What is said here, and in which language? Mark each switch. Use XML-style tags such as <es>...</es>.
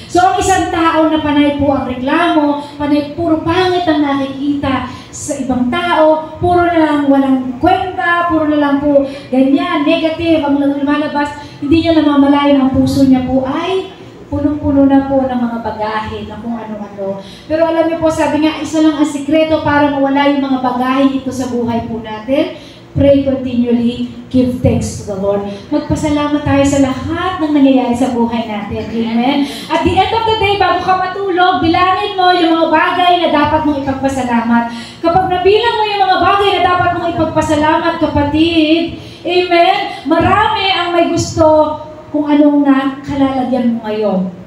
<tl>So ang isang tao na panay po ang reklamo, panay puro pangit ang nakikita sa ibang tao, puro na lang walang kwenta, puro na lang po ganyan, negative ang lumalabas, hindi niya namamalayan ang puso niya po ay punong-puno na po ng mga bagahe na kung ano-ano. Pero alam niyo po, sabi nga, isa lang ang sikreto para mawala yung mga bagahe dito sa buhay po natin.</tl> <en>Pray continually, give thanks to the Lord.</en> <tl>Magpasalamat tayo sa lahat ng nangyayari sa buhay natin. Amen?</tl> <en>At the end of the day,</en> <tl>bago ka matulog, bilangin mo yung mga bagay na dapat mong ipagpasalamat. Kapag nabilang mo yung mga bagay na dapat mong ipagpasalamat, kapatid, amen, marami ang may gusto kung anong nakalalagyan mo ngayon.</tl>